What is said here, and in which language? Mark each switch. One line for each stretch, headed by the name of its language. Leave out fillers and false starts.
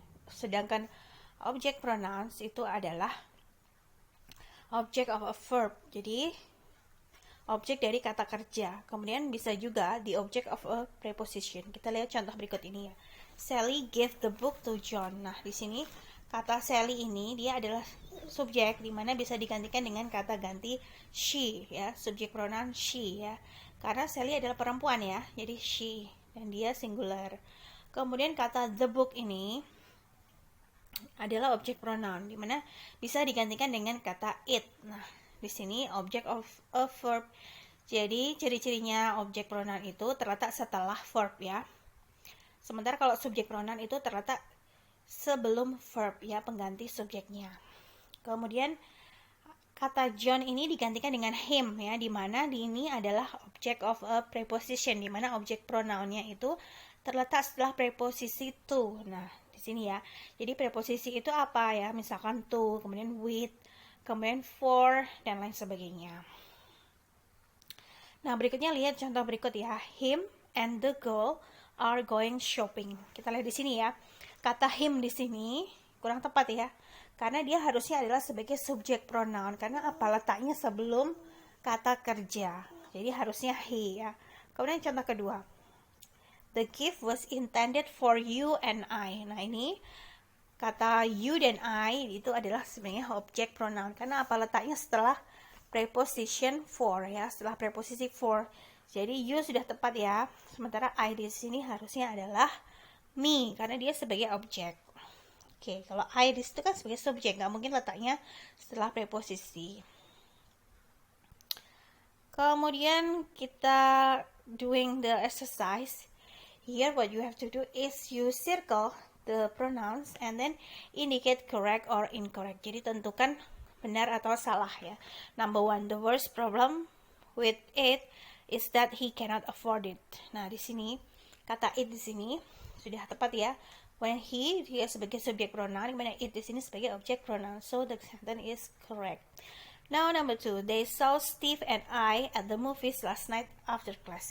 Indonesian: Sedangkan
English: object pronouns
Indonesian: itu adalah
English: object of a verb.
Indonesian: Jadi objek dari kata kerja. Kemudian bisa juga
English: the object of a preposition.
Indonesian: Kita lihat contoh berikut ini ya.
English: Sally gave the book to John.
Indonesian: Nah, di sini kata Sally ini dia adalah subjek di mana bisa digantikan dengan kata ganti she ya, subjek pronoun she ya. Karena Sally adalah perempuan ya, jadi she dan dia singular. Kemudian kata the book ini adalah objek pronoun di mana bisa digantikan dengan kata it. Nah, di sini
English: object of a verb.
Indonesian: Jadi ciri-cirinya objek pronoun itu terletak setelah verb ya. Sementara kalau subjek pronoun itu terletak sebelum verb ya, pengganti subjeknya. Kemudian kata John ini digantikan dengan him ya, di mana ini adalah
English: object of a preposition,
Indonesian: di mana objek pronounnya itu terletak setelah preposisi to. Nah, di sini ya. Jadi preposisi itu apa ya? Misalkan to, kemudian with, kemudian for dan lain sebagainya. Nah, berikutnya lihat contoh berikut ya.
English: Him and the girl are going shopping.
Indonesian: Kita lihat di sini ya. Kata him di sini kurang tepat ya. Karena dia harusnya adalah sebagai subjek pronoun. Karena apa, letaknya sebelum kata kerja. Jadi harusnya he ya. Kemudian contoh kedua.
English: The gift was intended for you and I.
Indonesian: Nah, ini kata you dan I itu adalah sebenarnya objek pronoun. Karena apa, letaknya setelah preposition for ya, setelah preposisi for. Jadi you sudah tepat ya. Sementara I di sini harusnya adalah me karena dia sebagai objek. Oke, kalau I di situ kan sebagai subjek, nggak mungkin letaknya setelah preposisi. Kemudian kita
English: doing the exercise. Here what you have to do is you circle the pronouns and then indicate correct or incorrect.
Indonesian: Jadi tentukan benar atau salah ya.
English: Number one, the worst problem with it is that he cannot afford it.
Indonesian: Nah, di sini kata it di sini sudah tepat ya.
English: When he,
Indonesian: dia sebagai subjek pronoun, dimana it di sini sebagai objek pronoun.
English: So the sentence is correct. Now number two, they saw Steve and I at the movies last night after class.